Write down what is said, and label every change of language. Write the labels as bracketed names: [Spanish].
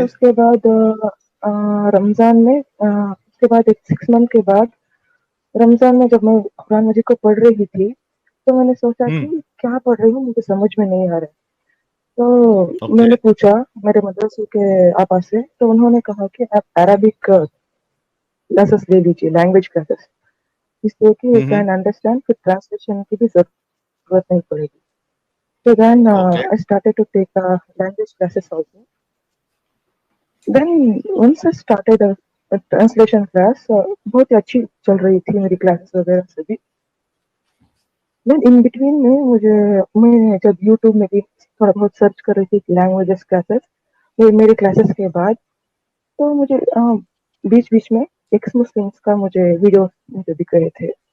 [Urdu] اس کے بعد رمضان میں اس کے بعد ایک 6 month کے بعد رمضان میں جب میں قرآن مجید کو پڑھ رہی تھی تو میں نے سوچا کہ کیا پڑھ رہی ہوں مجھے سمجھ میں نہیں آ رہا. تو میں اوکے. نے پوچھا میرے مدرسے کے آپا سے تو انہوں نے کہا کہ آپ عربک کلاسز لے لیجیے, لینگویج کلاسز, اس لیے کہ [English] you can understand, [Urdu] پھر ٹرانسلیشن کی بھی ضرورت نہیں پڑے گی. [English] So then okay. I started to take language classes also. Then once I started a translation class, [Urdu] بہت ہی اچھی چل رہی تھی میری کلاسز وغیرہ سے بھی. [English] then in between [Urdu] میں جب یوٹیوب میں بھی تھوڑا بہت سرچ کر رہی تھی لینگویجز کلاسز میرے کلاسز کے بعد, تو مجھے بیچ بیچ میں ایکس مسلمس کا مجھے ویڈیو مجھے دکھ رہے تھے.